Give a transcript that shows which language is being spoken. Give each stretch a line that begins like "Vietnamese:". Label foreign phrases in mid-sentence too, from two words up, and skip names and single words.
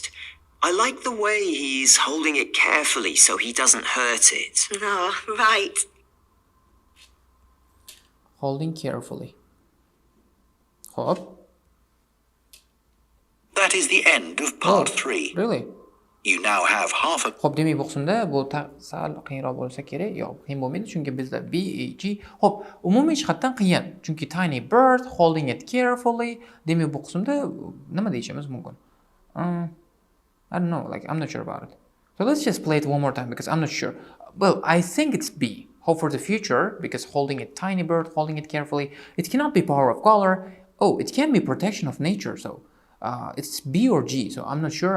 English: I like the way he's holding it carefully so he doesn't hurt it. Oh, right. Holding carefully. Hop. That is the end of part 3. Really? You now have half a...
Uzbek: Hop, demak bu qismda bu sal qiyinroq bo'lsa kerak. Yo'q, qiyin bo'lmaydi, chunki bizda B, E, G. Hop, umumiy jihatdan qiyin.
English: Chunki tiny bird holding it carefully.
Uzbek: Demak bu qismda nima deyishimiz mumkin?
English: I don't know, like I'm not sure about it. So let's just play it one more time because I'm not sure. Well, I think it's B. Hope for the future, because holding a tiny bird, holding it carefully, it cannot be power of color. Oh, it can be protection of nature. So it's B or G. So I'm not sure.